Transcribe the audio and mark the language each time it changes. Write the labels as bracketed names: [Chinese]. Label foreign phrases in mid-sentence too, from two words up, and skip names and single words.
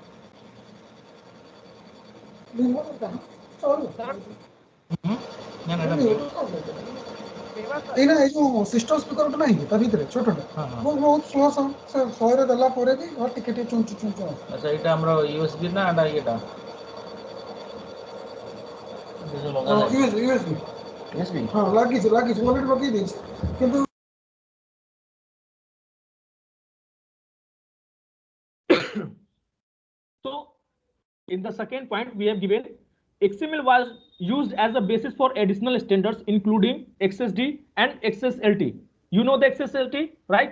[Odia] ଏଇନା ଏଇ ଯୋଉ [English] system speaker [Odia] ଗୋଟେ ନାହିଁ ତା ଭିତରେ ଛୋଟଟା ବହୁତ [English] slow sound [Odia] ସେ 100ରେ ଦେଲା ପରେ ବି ଟିକେ ଟିକେ ଚୁଞ୍ଚୁ ଚୁଞ୍ଚୁ ଆଚ୍ଛା ଏଇଟା ଆମର ୟୁଏସବି ନା ଏଟା ଇଏଟା ୟୁଏସବି ହଁ ଲାଗିଛି ଅଲରେଡି ଲଗେଇ ଦେଇଛି କିନ୍ତୁ [English] So in the second point we have given XML was used as a basis for additional standards including XSD and XSLT. You know the XSLT, right?